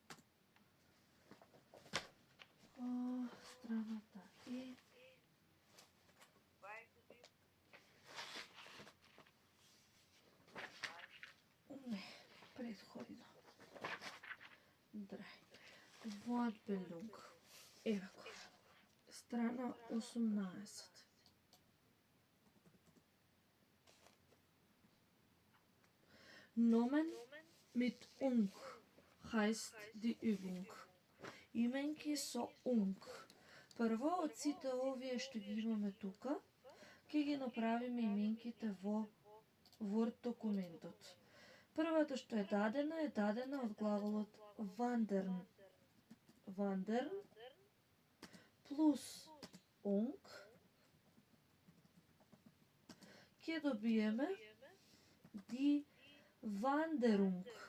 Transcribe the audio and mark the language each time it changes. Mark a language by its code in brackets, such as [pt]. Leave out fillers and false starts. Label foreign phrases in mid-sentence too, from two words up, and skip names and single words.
[mk] Страната е не, предходно. [de] Драј. Wortbildung. [mk] Еве која. Страна 18. [de] Nomen mit ung heißt die Übung. [mk] Именки со ung. Прво од сите овие што ги имаме тука, ќе ги направиме именките во Word документот. Првата што е дадена од глаголот wandern. Wandern плюс ung ќе добиеме [de] die Wanderung.